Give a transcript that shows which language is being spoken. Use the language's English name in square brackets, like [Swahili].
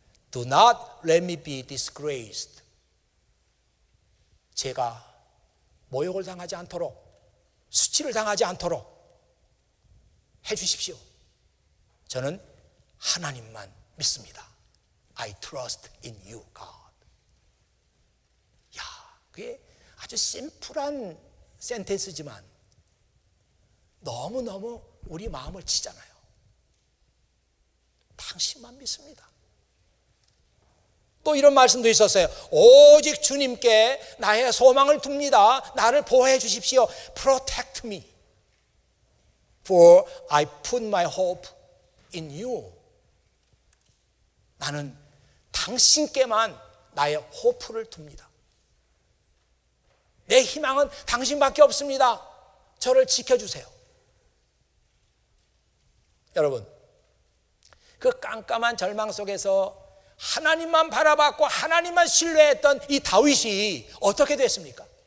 [English] Do not let me be disgraced. [Korean] 제가 모욕을 당하지 않도록, 수치를 당하지 않도록 해 주십시오. 저는 하나님만 믿습니다. [English] I trust in you, God. [Korean] 야, 그게 아주 심플한 센텐스지만 너무너무 우리 마음을 치잖아요. 당신만 믿습니다. 또 이런 말씀도 있었어요. 오직 주님께 나의 소망을 둡니다. 나를 보호해 주십시오. [English] Protect me, for I put my hope in you. [Korean] 나는 당신께만 나의 호프를 둡니다. 내 희망은 당신밖에 없습니다. 저를 지켜주세요. 여러분, 그 깜깜한 절망 속에서 하나님만 바라봤고 하나님만 신뢰했던 이 다윗이 어떻게 됐습니까?